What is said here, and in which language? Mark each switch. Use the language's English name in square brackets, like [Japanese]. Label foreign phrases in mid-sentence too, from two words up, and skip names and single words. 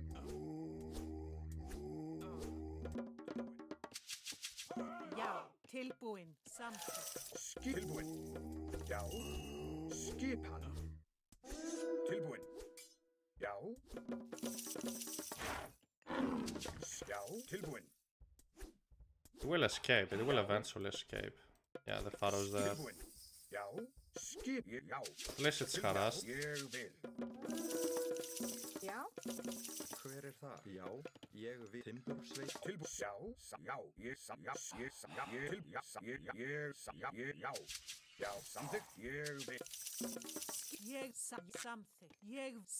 [Icelandic] Já, tilbúin, samþykkt. Tilbúin. Já. Skipan. Tilbúin. Já. Já. Tilbúin. [English] It will escape, it will eventually escape. Yeah, the Pharaoh's there. [Icelandic] Tilbúin. Já. Skip. Já. [English] At least it's harassed. [Icelandic] Ég vil. Já. Hver er það? Já, ég vil timbursveit. Tilbúin. Já. Já. Ég Já. Já. Samþykkt. Ég vil. Samþykkt. Ég